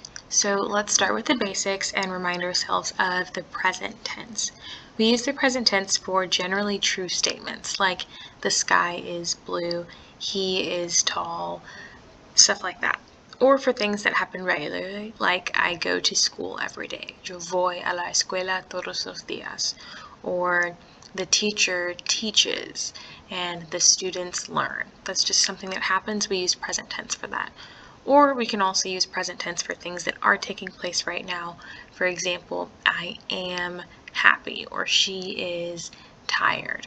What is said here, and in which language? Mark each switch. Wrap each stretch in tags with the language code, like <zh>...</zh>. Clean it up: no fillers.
<en>So let's start with the basics and remind ourselves of the present tense. We use the present tense for generally true statements like the sky is blue, he is tall, stuff like that. Or for things that happen regularly, like I go to school every day.</en> <es>Yo voy a la escuela todos los días.</es> <en>Or the teacher teaches and the students learn. That's just something that happens. We use present tense for that. Or we can also use present tense for things that are taking place right now. For example, I am happy or she is tired.</en>